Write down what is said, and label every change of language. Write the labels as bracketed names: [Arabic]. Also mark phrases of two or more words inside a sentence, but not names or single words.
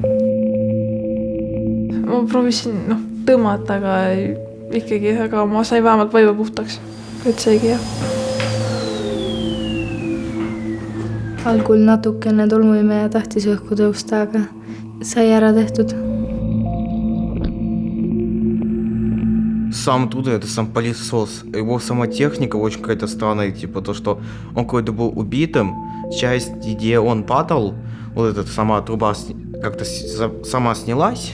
[Estonian] Ma proovisin tõmmata, aga ikkagi ma sain vähemalt vaiba puhtaks, et seegi jah. Algul natukene tolmuimeja tahtis õhku tõusta, aga sai ära tehtud. [Russian] Самое трудное — это сам пылесос. Его сама техника очень какая-то странная, типа то, что он какой-то был убитым. Часть, где он падал, вот эта сама труба как-то сама снялась.